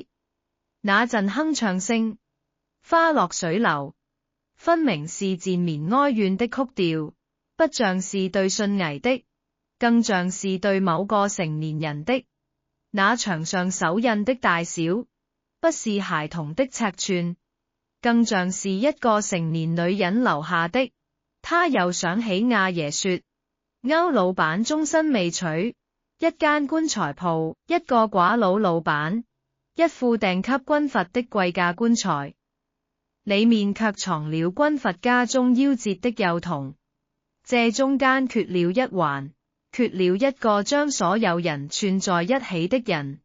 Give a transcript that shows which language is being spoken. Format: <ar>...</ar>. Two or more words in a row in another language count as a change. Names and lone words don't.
<zh>那陣哼唱聲，花落水流，分明是纏綿哀怨的曲調，不像是對信危的，更像是對某個成年人的。那牆上手印的大小，不是孩童的尺寸，更像是一個成年女人留下的。他又想起亞爺說，歐老闆終身未娶，一間棺材鋪，一個寡佬老闆，一副訂給軍閥的貴價棺材，裏面卻藏了軍閥家中夭折的幼童，這中間缺了一環，缺了一個將所有人串在一起的人。</zh>